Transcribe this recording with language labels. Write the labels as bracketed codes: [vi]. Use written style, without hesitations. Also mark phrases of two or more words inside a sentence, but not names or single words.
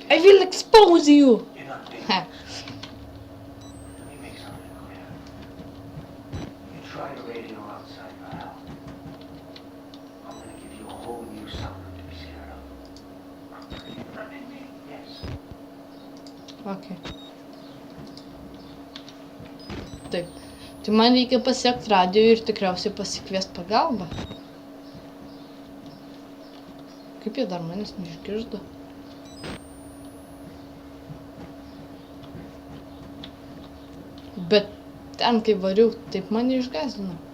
[en] I will expose you. You're not big. Ha. Let me make something clear. You try the radio outside for help. I'm gonna give you a whole new something to be scared of. Are you threatening me? Yes. [lt] Okay. Taip. Tai man reikia pasiekti radio ir tikriausiai pasikviest pagalbą. Kaip jie dar manęs neišgirdo? Bet ten, kai variau, taip mane išgąsdino.